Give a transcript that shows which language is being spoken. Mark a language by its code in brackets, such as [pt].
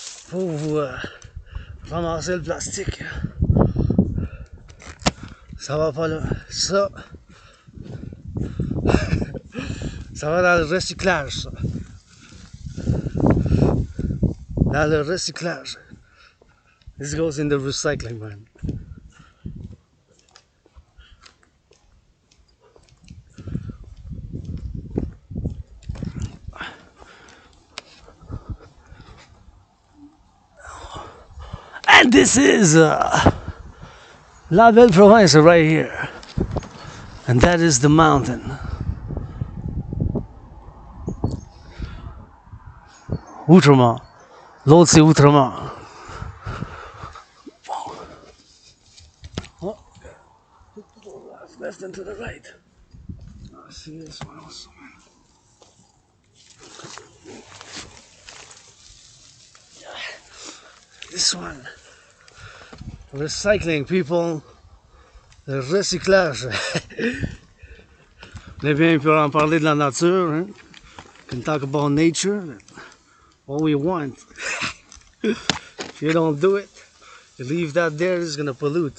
[fr] pour vous ramasser le plastique. Ça va pas là. Ça, ça va dans le recyclage, ça. Dans le recyclage. [en] This goes in the recycling, man. And this is La Belle Province right here. And that is the mountain. [fr] Outrement. L'autre c'est Outrement. [en] Oh. Left and to the right. I see this one also. This one. Recycling, people. [fr] Le recyclage. On est bien pour en parler de la nature. Hein? [en] We can talk about nature. All we want. If you don't do it, you leave that there, it's gonna pollute.